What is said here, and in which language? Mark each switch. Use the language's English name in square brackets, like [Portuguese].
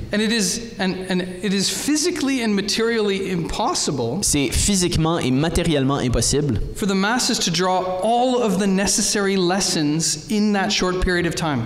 [English] And it is physically and materially impossible [French] C'est physiquement et matériellement impossible [English] for the masses to draw all of the necessary lessons in that short period of time.